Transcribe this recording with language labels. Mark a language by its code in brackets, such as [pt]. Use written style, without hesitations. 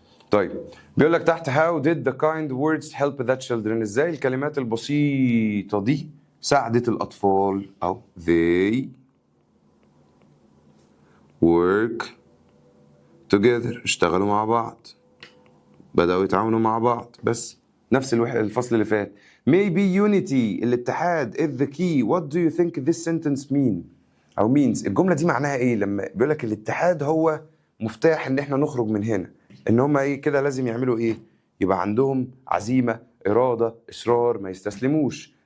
[ar] طيب بيقول لك تحت [en] how did the kind words help the children؟ [ar] ازاي الكلمات البسيطة دي ساعدت الأطفال؟ أو [en] they work together [ar] اشتغلوا مع بعض بدأوا يتعاونوا مع بعض. بس نفس الفصل اللي فات. [en] maybe unity [ar] الاتحاد [en] is the key. what do you think this sentence mean [ar] أو means؟ الجملة دي معناها ايه لما بيقول لك الاتحاد هو مفتاح ان احنا نخرج من هنا؟ ان هم ايه كده لازم يعملوا ايه؟ يبقى عندهم عزيمة إرادة إصرار ما يستسلموش.